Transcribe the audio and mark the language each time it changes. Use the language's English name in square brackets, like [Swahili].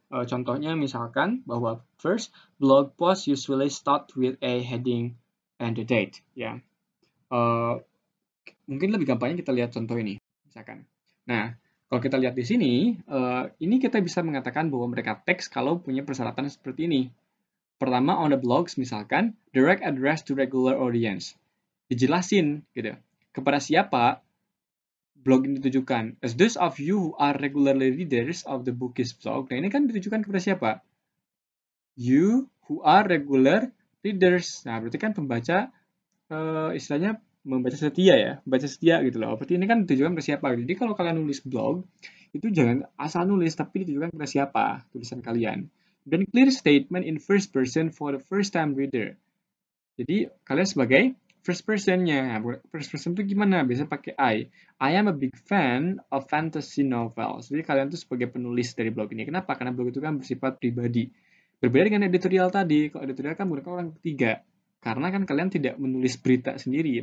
[Indonesian] Contohnya misalkan bahwa [English] first, blog post usually start with a heading and the date. [Indonesian] Ya, mungkin lebih gampangnya kita lihat contoh ini, misalkan. Nah, kalau kita lihat di sini, ini kita bisa mengatakan bahwa mereka teks kalau punya persyaratan seperti ini. Pertama, [English] on the blogs [Indonesian] misalkan, [English] direct address to regular audience. [Indonesian] Dijelasin gitu. Kepada siapa blog ini ditujukan. [English] As those of you who are regularly readers of the Bookis blog. [Indonesian] Nah, ini kan ditujukan kepada siapa? [English] You who are regular readers. [Indonesian] Nah, berarti kan pembaca istilahnya membaca setia ya, membaca setia gitu loh. Berarti ini kan ditujukan ke siapa? Jadi kalau kalian nulis blog, itu jangan asal nulis, tapi ditujukan kepada siapa tulisan kalian. Dan [English] clear statement in first person for the first time reader. [Indonesian] Jadi kalian sebagai first person-nya. First person itu gimana? Biasanya pakai I. [English] I am a big fan of fantasy novels. [Indonesian] Jadi kalian tuh sebagai penulis dari blog ini. Kenapa? Karena blog itu kan bersifat pribadi. Berbeda dengan editorial tadi. Kalau editorial kan menggunakan orang ketiga. Karena kan kalian tidak menulis berita sendiri.